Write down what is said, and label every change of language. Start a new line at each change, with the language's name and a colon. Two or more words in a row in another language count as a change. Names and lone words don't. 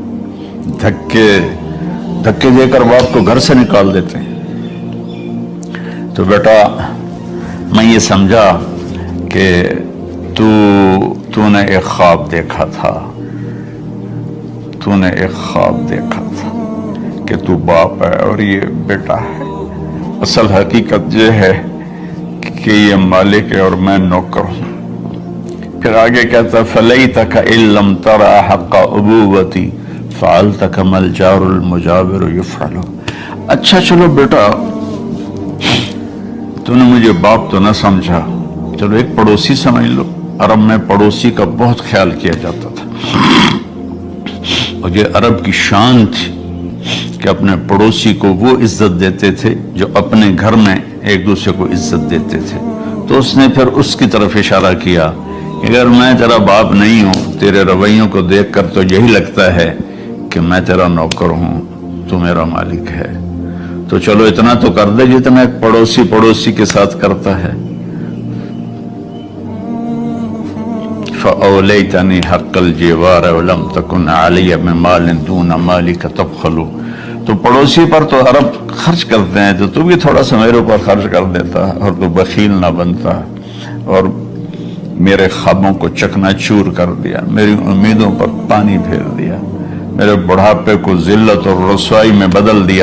Urdu: دھکے دے کر باپ کو گھر سے نکال دیتے ہیں، تو بیٹا میں یہ سمجھا کہ تو نے ایک خواب دیکھا تھا، تو نے ایک خواب دیکھا تھا کہ تو باپ ہے اور یہ بیٹا ہے. اصل حقیقت یہ ہے کہ یہ مالک ہے اور میں نوکر ہوں. پھر آگے کہتا
Arabic: فليتك إذ لم ترع حق أبوتي فعلت كما الجار المجاور يفعل.
Urdu: اچھا چلو بیٹا تو نے مجھے باپ تو نہ سمجھا، چلو ایک پڑوسی سمجھ لو, عرب میں پڑوسی کا بہت خیال کیا جاتا تھا، اور یہ عرب کی شان تھی کہ اپنے پڑوسی کو وہ عزت دیتے تھے جو اپنے گھر میں ایک دوسرے کو عزت دیتے تھے۔ تو اس نے پھر اس کی طرف اشارہ کیا کہ اگر میں تیرا باپ نہیں ہوں، تیرے رویوں کو دیکھ کر تو یہی لگتا ہے کہ میں تیرا نوکر ہوں، تو میرا مالک ہے، تو چلو اتنا تو کر دے جتنا ایک پڑوسی کے ساتھ کرتا ہے۔
Arabic: فَأَوْلَيْتَنِي حَقَّ الْجِوَارِ وَلَمْ تَكُنْ عَلِيَّ مِنْ مَالٍ دُونَ مَالِكَ تَبْخَلُ۔
Urdu: تو پڑوسی پر تو عرب خرچ کرتے ہیں، تو بھی تھوڑا سا میرے اوپر خرچ کر دیتا اور تو بخیل نہ بنتا، اور میرے خوابوں کو چکنا چور کر دیا، میری امیدوں پر پانی پھیر دیا، میرے بڑھاپے کو ذلت اور رسوائی میں بدل دیا۔